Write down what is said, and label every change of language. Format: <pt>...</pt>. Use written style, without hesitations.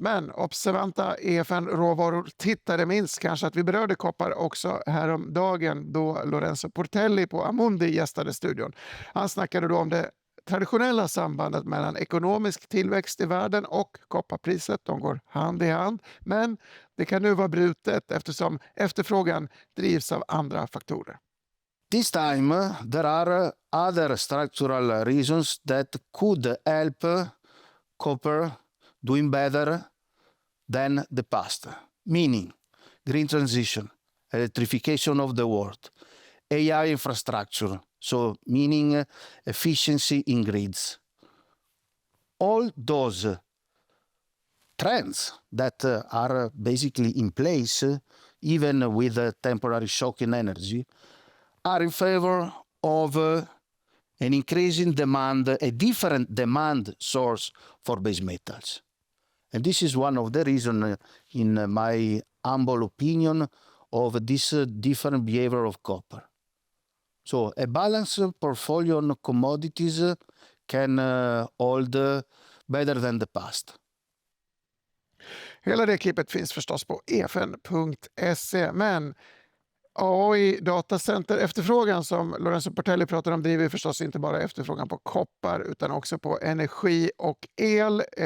<sv>Men observanta EFN Råvaror tittare minns kanske att vi berörde koppar också häromdagen då Lorenzo Portelli på Amundi gästade studion. Han snackade då om det traditionella sambandet mellan ekonomisk tillväxt i världen och kopparpriset. De går hand i hand, men det kan nu vara brutet eftersom efterfrågan drivs av andra faktorer.</sv> <en>This time, there are other structural reasons that could help copper doing better than the past, meaning green transition, electrification of the world, AI infrastructure, so meaning efficiency in grids. All those trends that are basically in place, even with a temporary shock in energy, are in favor of an increasing demand, a different demand source for base metals. And this is one of the reasons, in my humble opinion, of this different behavior of copper. So a balanced portfolio on commodities can hold better than the past.</en> <sv>Hela det klippet finns förstås på efn.se, men AI datacenter efterfrågan som Lorenzo Portelli pratar om driver förstås inte bara efterfrågan på koppar utan också på energi och el.</sv>